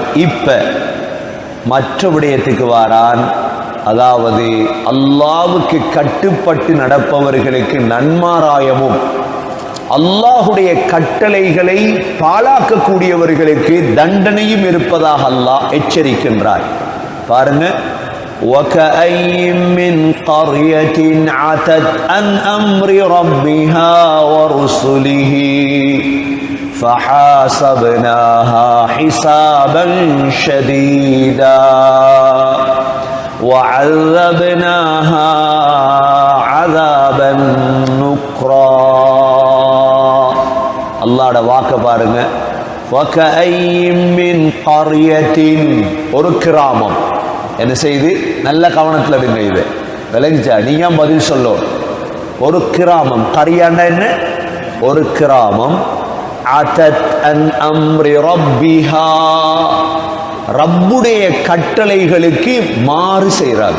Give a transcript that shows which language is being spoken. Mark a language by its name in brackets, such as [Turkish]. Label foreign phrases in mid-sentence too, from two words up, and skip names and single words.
[Tamil] இப்ப மற்ற விடயத்துக்கு வாரான். அதாவது அல்லாஹ்வுக்கு கட்டுப்பட்டு நடப்பவர்களுக்கு நன்மாராயமும் அல்லாஹுடைய கட்டளைகளை பாழாக்கக்கூடியவர்களுக்கு தண்டனையும் இருப்பதாக அல்லாஹ் எச்சரிக்கின்றார். பாருங்க, [Arabic] وَكَأَيٍّ مِّن قَرْيَةٍ عَتَتْ عَنْ أَمْرِ رَبِّهَا وَرُسُلِهِ فحاسبناها حسابا شديدا وعذبناها عذابا نكرا. [Tamil] அல்லாஹ்ட வாக்க பாருங்க. [Arabic] وَكَأَيٍّ مِّن قَرْيَةٍ, [Tamil] ஒரு கிராமம் என்ன செய்து? நல்ல கவனத்தில் எடுங்க, இது விளங்கிச்சா? நீங்க பதில் சொல்லும். ஒரு கிராமம், கரியாண்டா என்ன? ஒரு கிராமம். [Arabic] عتت عن أمر ربها, [Tamil] ரப்புடைய கட்டளைகளுக்கு மாறு செய்றாங்க.